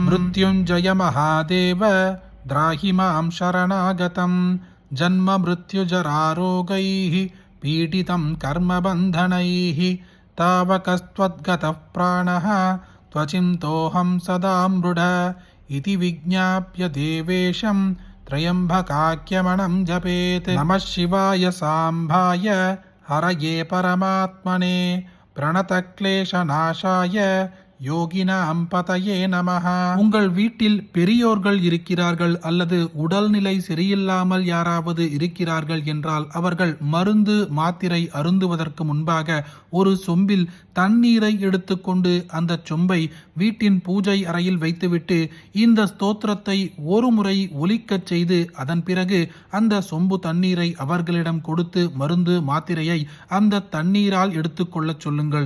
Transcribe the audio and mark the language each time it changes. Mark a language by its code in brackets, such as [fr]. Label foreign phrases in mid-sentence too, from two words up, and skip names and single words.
[sa] मृत्युञ्जय महादेव द्राहि मां शरणागतं जन्म मृत्युजरारोगैः पीडितं कर्मबन्धनैः तावकस्त्वद्गतः प्राणः त्वचिन्तोऽहं सदा मृड इति विज्ञाप्य देवेशं त्र्यम्बकाख्यमणं जपेत्. नमः शिवाय साम्भाय हरये परमात्मने प्रणतक्लेशनाशाय योगिनां पतये नमः. [ta] உங்கள் வீட்டில் பெரியோர்கள் இருக்கிறார்கள் அல்லது உடல்நிலை சரியில்லாமல் யாராவது இருக்கிறார்கள் என்றால் அவர்கள் மருந்து மாத்திரை அருந்துவதற்கு முன்பாக ஒரு சொம்பில் தண்ணீரை எடுத்துக்கொண்டு அந்த சொம்பை வீட்டின் பூஜை அறையில் வைத்துவிட்டு இந்த ஸ்தோத்திரத்தை ஒரு முறை ஒலிக்கச் செய்து அதன் பிறகு அந்த சொம்பு தண்ணீரை அவர்களிடம் கொடுத்து மருந்து மாத்திரையை அந்த தண்ணீரால் எடுத்துக்கொள்ளச் சொல்லுங்கள்.